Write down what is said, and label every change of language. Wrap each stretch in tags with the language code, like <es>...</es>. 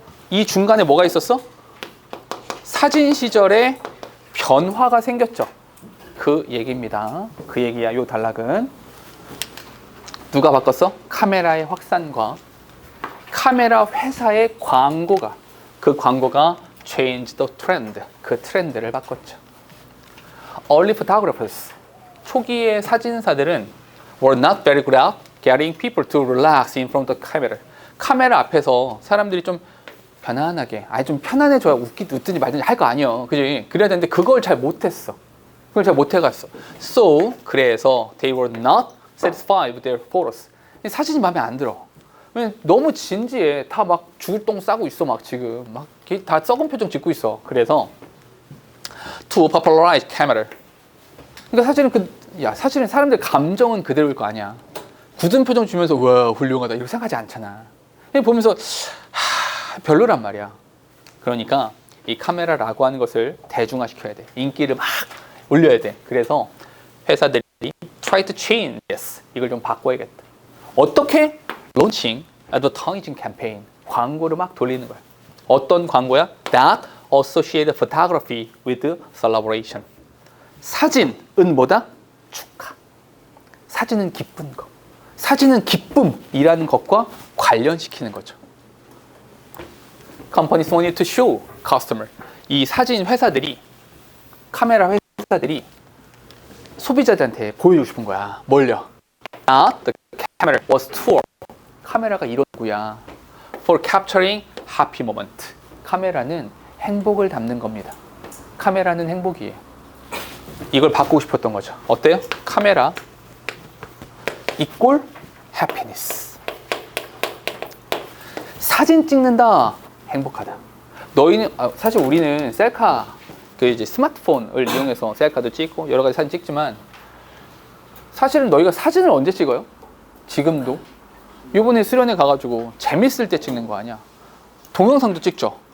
<ko>이 중간에 뭐가 있었어? 사진 시절에 변화가 생겼죠. 그 얘기입니다. 그 얘기야, 요 단락은. 누가 바꿨어? 카메라의 확산과 카메라 회사의 광고가, 그 광고가</ko> <en>change the trend,</en> <ko>그 트렌드를 바꿨죠.</ko> <en>Early photographers,</en> <ko>초기의 사진사들은</ko> <en>were not very good at getting people to relax in front of the camera.</en> <ko>카메라 앞에서 사람들이 좀 편안하게, 아니 좀 편안해져야 웃든지 말든지 할 거 아니야, 그지? 그래야 되는데 그걸 잘 못했어. 그걸 잘 못해갔어.</ko> <en>So,</en> <ko>그래서</ko> <en>they were not satisfied with their photos.</en> <ko>사진이 마음에 안 들어. 너무 진지해. 다 막 죽을 똥 싸고 있어. 막 지금 막 다 썩은 표정 짓고 있어. 그래서</ko> <en>to popularize camera.</en> <ko>그러니까 사실은 사람들 감정은 그대로일 거 아니야. 굳은 표정 주면서 와 훌륭하다 이렇게 생각하지 않잖아. 그냥 보면서 별로란 말이야. 그러니까 이 카메라라고 하는 것을 대중화시켜야 돼. 인기를 막 올려야 돼. 그래서 회사들이</ko> <en>try to change this.</en> <ko>이걸 좀 바꿔야겠다. 어떻게?</ko> <en>launching advertising campaign.</en> <ko>광고를 막 돌리는 거야. 어떤 광고야?</ko> <en>That associated photography with celebration.</en> <ko>사진은 뭐다? 축하. 사진은 기쁜 거. 사진은 기쁨이라는 것과 관련시키는 거죠.</ko> <en>Companies wanted to show customer.</en> <ko>이 사진 회사들이, 카메라 회사들이 소비자들한테 보여주고 싶은 거야. 뭘요?</ko> <en>That the camera was tool.</en> <ko>카메라가 이런 거야.</ko> <en>For capturing happy moment.</en> <ko>카메라는 행복을 담는 겁니다. 카메라는 행복이에요. 이걸 바꾸고 싶었던 거죠. 어때요?</ko> <en>카메라 equal happiness.</en> <ko>사진 찍는다. 행복하다. 너희는 사실 우리는 셀카, 그 이제 스마트폰을 이용해서 셀카도 찍고 여러 가지 사진 찍지만 사실은 너희가 사진을 언제 찍어요? 지금도? 요번에 수련회 가가지고 재밌을 때 찍는 거 아니야? 동영상도 찍죠.</ko>